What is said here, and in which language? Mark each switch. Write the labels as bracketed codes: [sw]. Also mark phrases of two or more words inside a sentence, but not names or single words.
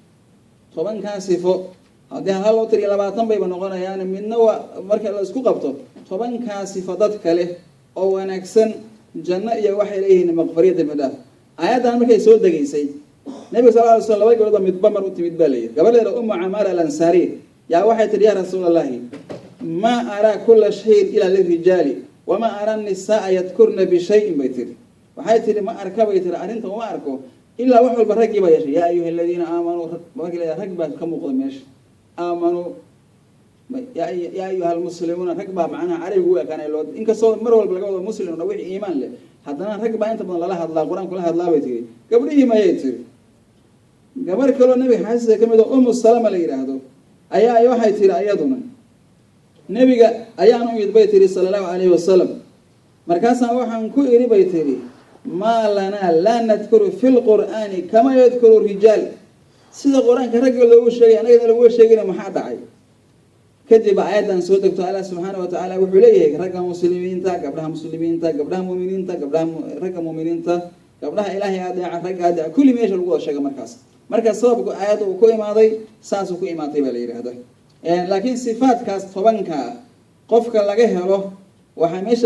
[so] 10 ka sifo haddii hal oo tiri 20 bayba noqonayaan midna marka la isku qabto 10 ka sifo dad kale oo wanaagsan janno iyo waxay leeyihiin maqfiriyada dambi dhaaf ayadan markay soo dageysay nabiga [ar] صلى الله عليه وسلم [so] gabadha midba mar u timid balay gabadheeda ummu amara al-ansari yaa waxay tiri [ar] يا رسول الله ما أرى كل شيء إلا للرجال وما أرى النساء يذكرن بشيء [so] baytir waxay tiri ma arka baytir arinta uma arko illa wax walba rag ba yeeshay [ar] يا أيها الذين آمنوا [so] markii la rag baa ka muuqda meesha aamanu [ar] يا أيها المسلمون [so] rag baa macnaha arigu waa kanay loo inkastoo mar walba laga wado muslim oo wixii iimaan leh haddana rag baa inta badan lala hadlaa quraanku la hadlaa bay tiri gabdhihii ma ayay tiri gabar kale nabi xasan kamid ah ummu salama la yiraahdo ayaa waxay tiri ayaduna nabiga ayaan u yidbay tiri [ar] صلى الله عليه وسلم [so] markaasaan waxaan ku iri bay tiri [ar] ما لنا لا نذكر في القرآن كما يذكر الرجال [so] sida quraanka ragga loogu sheegay anaga loogu sheegay maxaa dhacay kadib aayadan soo degto [ar] الله سبحانه وتعالى [so] wuxuu leeyahay ragga muslimiinta gabdhaha muslimiinta gabdhaha muuminiinta gabdhaha ragga muuminiinta gabdhaha ilaahay adeeca ragga adeeca kulli meesha lagu sheegay markaas sababku aayadu ku imaaday saas ku imaatay baa la yiraahdaa laakiin sifaadkaas 10ka qofka laga helo waxa meesha